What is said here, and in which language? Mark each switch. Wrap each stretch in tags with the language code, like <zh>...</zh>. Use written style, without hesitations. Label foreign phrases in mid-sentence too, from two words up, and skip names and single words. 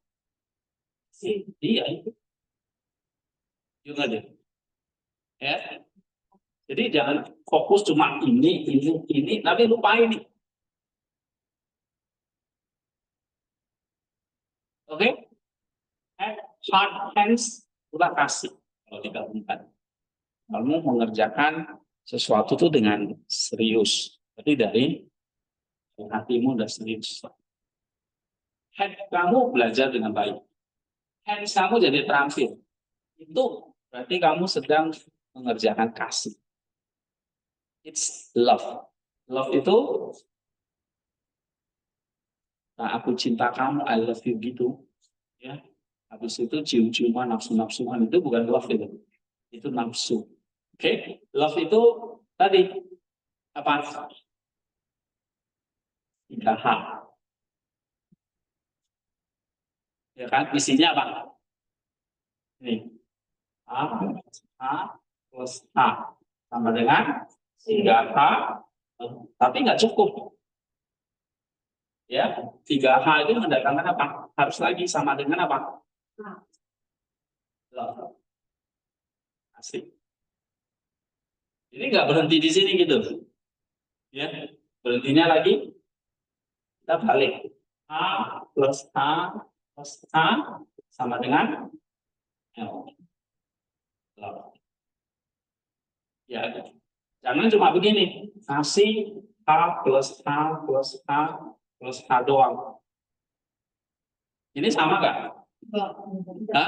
<id>Sih, dia itu. Juga deh. Ya. Jadi jangan fokus cuma ini, tapi lupa ini. Oke?</id> <en>Heart, hands,</en> <id>udah kasih. Kalau digabungkan. Kamu mengerjakan sesuatu itu dengan serius. Jadi dari hatimu udah serius. Head kamu belajar dengan baik. Hands kamu jadi terampil. Itu berarti kamu sedang mengerjakan kasih.</id> <en>It's love.</en> <id>Love itu, nah aku cinta kamu,</id> <en>I love you</en> <id>gitu. Ya. Habis itu cium-ciuman, nafsu-nafsuan itu bukan love itu. Itu nafsu. Oke? Love itu tadi apa? 3H. Ya kan? Isinya apa? Ini. A plus A. Sama dengan 3H. Tapi nggak cukup. Ya, 3H itu mendatangkan apa? Harus lagi sama dengan apa? Love. Asik. Ini nggak berhenti di sini gitu. Ya, berhentinya lagi kita balik. A plus A plus A sama dengan L. Love. Ya, jangan cuma begini. Kasih A plus A plus A plus A doang. Ini sama nggak? Hah?</id>